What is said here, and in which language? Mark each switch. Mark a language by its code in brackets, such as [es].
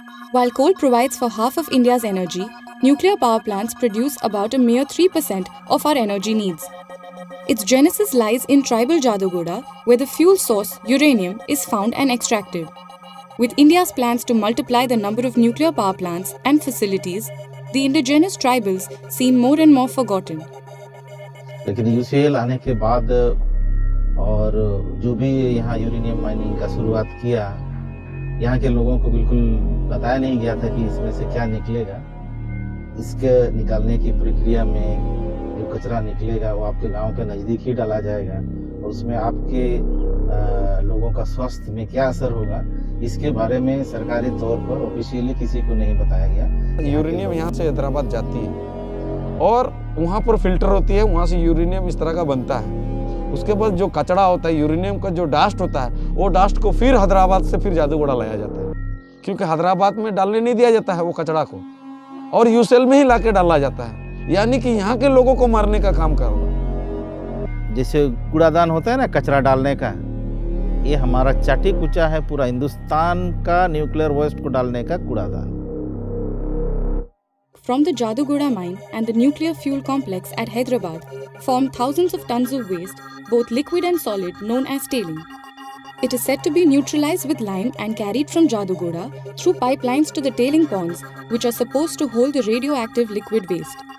[en] While coal provides for half of India's energy, nuclear power plants produce about a mere 3% of our energy needs. Its genesis lies in tribal Jadugoda, where the fuel source, uranium, is found and extracted. With India's plans to multiply the number of nuclear power plants and facilities, the indigenous tribals seem more and more forgotten. [hi] लेकिन UCL आने के बाद और जो भी यहाँ uranium mining का शुरुआत किया, यहाँ के लोगों को बिल्कुल बताया नहीं गया था कि इसमें से क्या निकलेगा। इसके निकालने की प्रक्रिया में जो कचरा निकलेगा वो आपके गांव के नज़दीक ही डाला जाएगा, और उसमें आपके लोगों का स्वास्थ्य में क्या असर होगा, इसके बारे में सरकारी तौर पर ऑफिशियली किसी को नहीं बताया गया। यूरेनियम यहाँ से हैदराबाद जाती है और वहाँ पर फिल्टर होती है, वहाँ से यूरेनियम इस तरह का बनता है। उसके बाद जो कचरा होता है, यूरेनियम का जो डास्ट होता है, वो डास्ट को फिर हैदराबाद से फिर जादूगोड़ा लाया जाता है, क्योंकि हैदराबाद में डालने नहीं दिया जाता है वो कचरा को, और यूसीएल में ही ला के डाला जाता है, यानी कि यहाँ के लोगों को मारने का काम कर रहा है। जैसे कूड़ादान होता है ना कचरा डालने का, ये हमारा चाटी कुचा है पूरा हिंदुस्तान का न्यूक्लियर वेस्ट को डालने का कूड़ादान। [en] From the Jadugoda mine and the nuclear fuel complex at Hyderabad form thousands of tons of waste, both liquid and solid, known as tailing. It is said to be neutralized with lime and carried from Jadugoda through pipelines to the tailing ponds, which are supposed to hold the radioactive liquid waste.